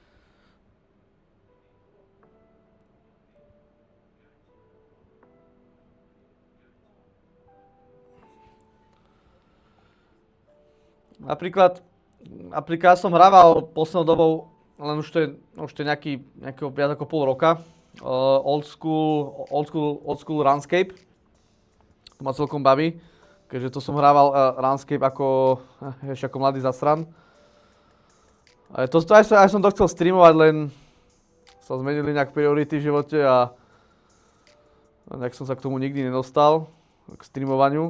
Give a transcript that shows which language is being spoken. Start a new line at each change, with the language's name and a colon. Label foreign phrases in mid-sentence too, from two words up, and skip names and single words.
Slovak: Napríklad som hrával poslednou dobou, len už to je nejakého viac ako pol roka,
English: old school RuneScape.
Slovak: To ma celkom baví, keďže to som hrával RuneScape ešte ako mladý zasran. Aj som to chcel streamovať, len sa zmenili nejak priority v živote a nejak som sa k tomu nikdy nedostal, k streamovaniu.